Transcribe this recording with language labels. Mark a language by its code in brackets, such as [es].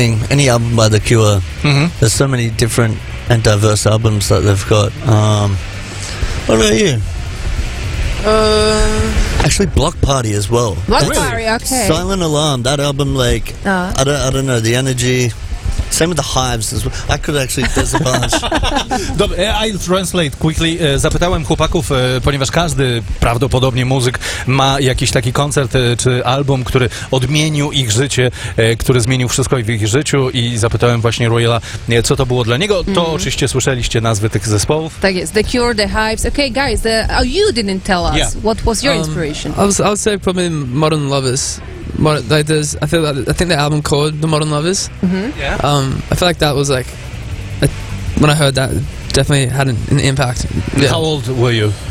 [en] Any album by The Cure. Mm-hmm. There's so many different and diverse albums that they've got. What about you? Actually, Block Party as well. Block Party, okay. Silent Alarm, that album, like, I don't know, the energy. Same with The Hives as well. I could actually, there's a bunch. [pl] Dobra, [en] I'll translate quickly. [pl] Zapytałem chłopaków, ponieważ każdy prawdopodobnie muzyk ma jakiś taki koncert czy album, który odmienił ich życie, który zmienił wszystko w ich życiu, i zapytałem właśnie Royala, co to było dla niego. To oczywiście słyszeliście nazwy tych zespołów. Tak jest, The Cure, The Hives. [en] Okay, guys, you didn't tell us. Yeah. What was your inspiration? I'll say probably Modern Lovers. I think the album called The Modern Lovers. Mm-hmm. Yeah. I feel like that was like, when I heard that, definitely had an impact. Yeah. How old were you?